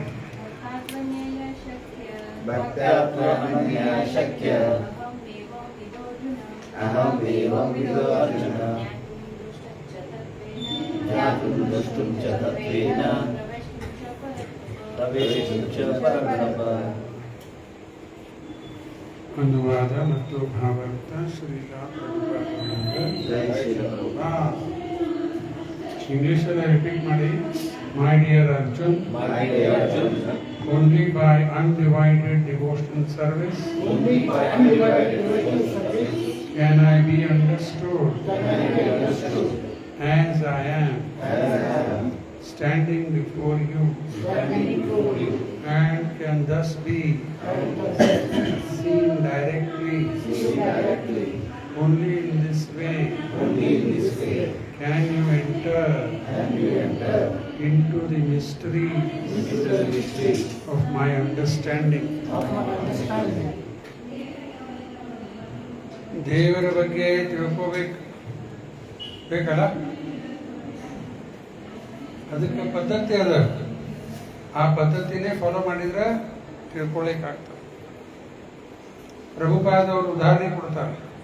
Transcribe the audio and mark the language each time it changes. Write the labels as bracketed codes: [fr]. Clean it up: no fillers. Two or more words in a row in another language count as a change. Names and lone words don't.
[sa] भक्त्यात्व अनन्यया शक्य अहम् एवं विदो अर्जुन ज्ञातुं द्रष्टुं च तत्त्वेन प्रवेष्टुं च परन्तप। [kn] ಅನುವಾದ ಮತ್ತು ಭಾವಾರ್ಥ ಶ್ರೀಲಾ ಪ್ರಭುಪಾದ [hi] जय श्री प्रभुपाद। [kn] ಇಂಗ್ಲಿಷಲ್ಲಿ ರಿಪೀಟ್ ಮಾಡಿ. [en] my dear Arjun, My dear Arjun, only by undivided devotional service only by undivided devotional service can I be understood can I be understood as I am, as I am standing before you, standing before you, and can thus be and seen directly. see directly. Only in this way Only in this way can you enter can you enter into the mystery into the mystery of my understanding. of my understanding. [kn] ದೇವರ ಬಗ್ಗೆ ತಿಳ್ಕೋಬೇಕು ಬೇಕಲ್ಲ, ಅದಕ್ಕೆ ಪದ್ಧತಿ ಅದ. ಆ ಪದ್ಧತಿನೇ ಫಾಲೋ ಮಾಡಿದ್ರೆ ತಿಳ್ಕೊಳ್ಳಿಕ್ಕಾಗ್ತದೆ. ಪ್ರಭುಪಾದ ಅವರು ಉದಾಹರಣೆ ಕೊಡ್ತಾರೆ.